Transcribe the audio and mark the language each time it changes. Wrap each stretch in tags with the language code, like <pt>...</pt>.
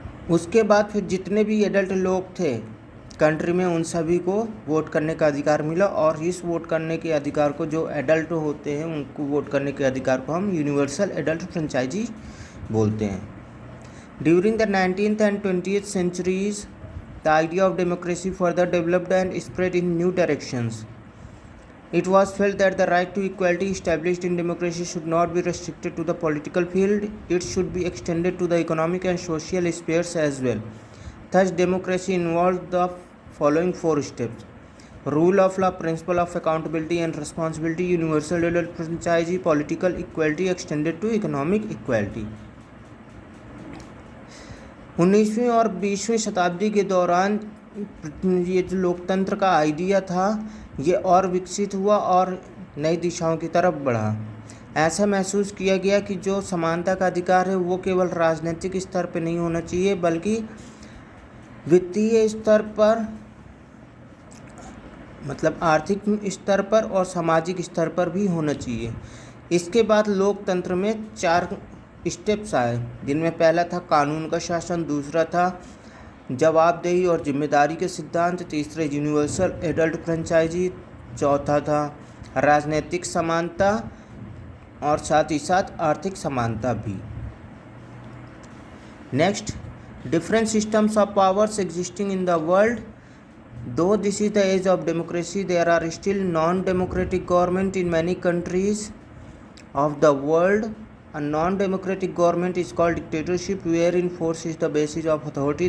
<hi>उसके बाद फिर जितने भी एडल्ट लोग थे कंट्री में, उन सभी को वोट करने का अधिकार मिला। और इस वोट करने के अधिकार को, जो एडल्ट होते हैं उनको वोट करने के अधिकार को हम यूनिवर्सल एडल्ट फ्रेंचाइजी बोलते हैं।</hi> <en>During the 19th and 20th centuries, the idea of democracy further developed and spread in new directions. It was felt that the right to equality established in democracy should not be restricted to the political field. It should be extended to the economic and social spheres as well. Thus, democracy involves the following 4 steps: rule of law, principle of accountability and responsibility, universal adult franchise, political equality extended to economic equality.</en> <hi>19वीं और 20वीं शताब्दी के दौरान ये जो लोकतंत्र का idea था ये और विकसित हुआ और नई दिशाओं की तरफ बढ़ा। ऐसा महसूस किया गया कि जो समानता का अधिकार है वो केवल राजनीतिक स्तर पर नहीं होना चाहिए, बल्कि वित्तीय स्तर पर, मतलब आर्थिक स्तर पर और सामाजिक स्तर पर भी होना चाहिए। इसके बाद लोकतंत्र में 4 स्टेप्स आए, जिनमें पहला था कानून का शासन, दूसरा था जवाबदेही और जिम्मेदारी के सिद्धांत, तीसरा यूनिवर्सल एडल्ट फ्रेंचाइजी, चौथा था राजनीतिक समानता और साथ ही साथ आर्थिक समानता भी।</hi> <en>Next, different systems of powers existing in the world. Though this is the age of democracy, there are still non-democratic government in many countries of the world. A non-democratic government is called dictatorship, wherein force is the basis of authority.</en>